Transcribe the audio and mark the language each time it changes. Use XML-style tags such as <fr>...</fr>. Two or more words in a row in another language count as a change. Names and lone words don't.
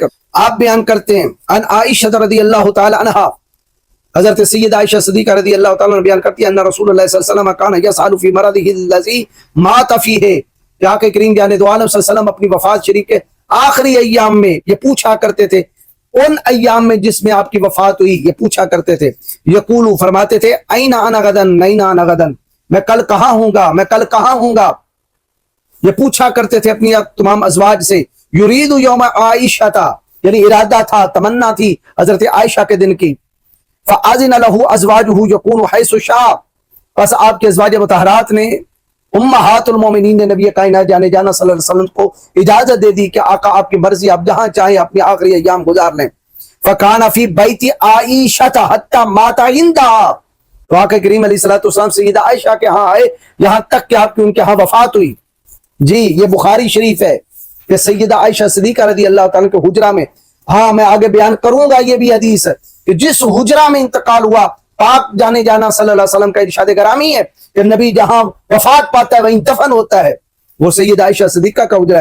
<ur>آپ بیان کرتے ہیں ان عائشہ رضی اللہ تعالی عنہا، حضرت سید عائشہ صدیقہ رضی اللہ تعالی عنہ بیان کرتی ہے</ur> <ar>ان رسول اللہ صلی اللہ علیہ وسلم کان یسأل فی مرضه الذی مات فیہ،</ar> <ur>کہ آقا کریم جانے دو عالم صلی اللہ علیہ وسلم اپنی وفات شریف کے آخری ایام میں یہ پوچھا کرتے تھے، ان ایام میں جس میں آپ کی وفات ہوئی یہ پوچھا کرتے تھے، یقولو فرماتے تھے</ur> <ar>این انا غدن این انا غدن،</ar> <ur>میں کل کہاں ہوں گا، میں کل کہاں ہوں گا، یہ پوچھا کرتے تھے اپنی تمام ازواج سے۔</ur> <ar>یرید یوم عائشہ</ar> <ur>تھا، یعنی ارادہ تھا، تمنا تھی حضرت عائشہ کے دن کی۔</ur> <ar>فاذن له ازواجه یکون حیث شاء،</ar> <ur>پس آپ کے ازواج مطہرات نے امہات المومنین نے نبی کائنات جانے جانا صلی اللہ علیہ وسلم کو اجازت دے دی کہ آقا آپ کی مرضی، آپ جہاں چاہیں اپنے آخری ایام گزار لیں۔ فکان فی بیت عائشہ حتی مات عندها، تو آقا کریم علیہ الصلوۃ والسلام سیدہ عائشہ کے ہاں آئے، یہاں تک کہ آپ کی ان کے ہاں وفات ہوئی۔ جی یہ بخاری شریف ہے کہ سیدہ عائشہ صدیقہ رضی اللہ تعالیٰ کے حجرہ میں، ہاں میں آگے بیان کروں گا یہ بھی حدیث ہے کہ جس حجرہ میں انتقال ہوا، پاک جانے جانا صلی اللہ علیہ وسلم کا ارشاد گرامی ہے کہ نبی جہاں وفات پاتا ہے وہیں دفن ہوتا ہے، وہ سیدہ عائشہ صدیقہ کا حجرہ ہے۔</ur>